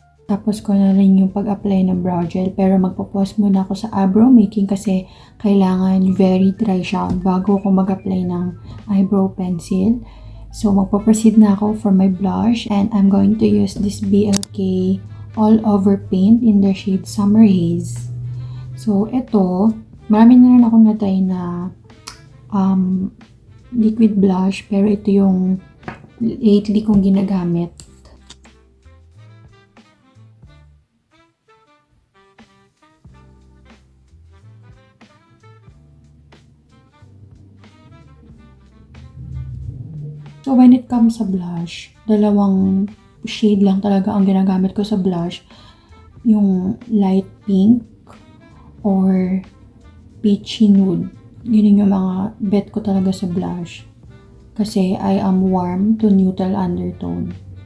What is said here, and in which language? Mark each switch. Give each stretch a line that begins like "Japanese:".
Filipino: Tapos ko na rin yung pag-apply ng brow gel. Pero magpo-pause muna ako sa eyebrow making kasi kailangan very dry siya bago ako mag-apply ng eyebrow pencil. So magpo-proceed na ako for my blush.
English: And I'm going to use this BLK All Over Paint in the shade Summer Haze.
Filipino: So ito, marami na rin akong natry na liquid blush. Pero ito yung lately kong ginagamit. So,
English: when it comes
Filipino: sa blush, dalawang shade lang talaga ang ginagamit ko sa blush. Yung light pink or peachy nude. Yun yung mga bet ko talaga sa blush.
English: Kasi I am warm to neutral undertone.